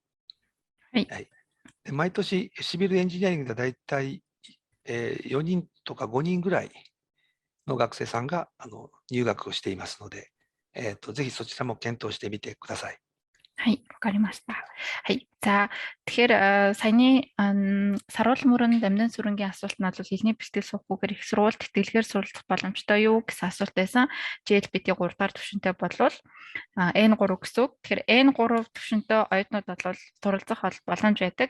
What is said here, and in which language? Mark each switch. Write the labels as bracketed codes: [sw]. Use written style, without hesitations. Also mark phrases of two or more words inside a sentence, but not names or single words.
[ja] はい。で毎年、シビルエンジニアリングではだいたい4人とか5人ぐらいの学生さんが入学をしていますので、ぜひそちらも検討してみてください。はい、わかりました。 [mn] はい。За тэгэхээр саяны саруулын мөрөнд амьдан сүрэнгийн асуулт нь бол хэлний бэлтгэл суухгүйгээр их сургуульд тэтгэлгээр суралцах боломжтой юу гэсэн асуулт байсан. GLPT 3 дахь түвшинтэй болвол N3 гэсэн үг. Тэгэхээр N3 түвшинтэй оюутнууд бол суралцах боломж байдаг.